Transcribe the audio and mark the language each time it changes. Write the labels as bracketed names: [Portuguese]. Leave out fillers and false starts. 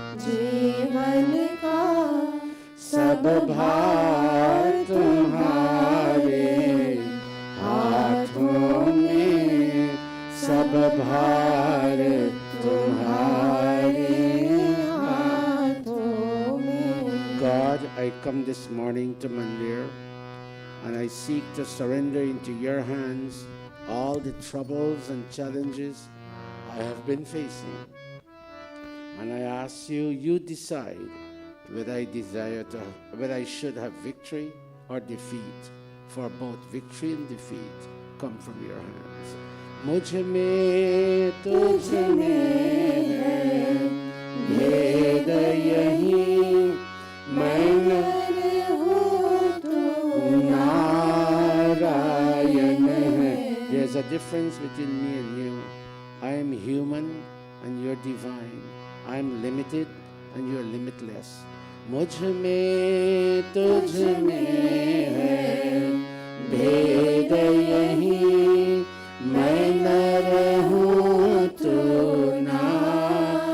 [Hindi] जीवन का सब भार तुम्हारे हाथों में, सब भार तुम्हारे हाथों में। [English] God, I come this morning to Mandir and I seek to surrender into your hands all the troubles and challenges I have been facing. And I ask you, you decide whether I should have victory or defeat, for both victory and defeat come from your hands. [Hindi] मुझ में तुझ में है भेद यही, मैं नर हूँ तू नारायण है। [English] There's a difference between me and you. I am human and you're divine. I am limited and you're limitless. [Hindi] मुझ में तुझ में है भेद यही, मैं नर हूँ तू नारायण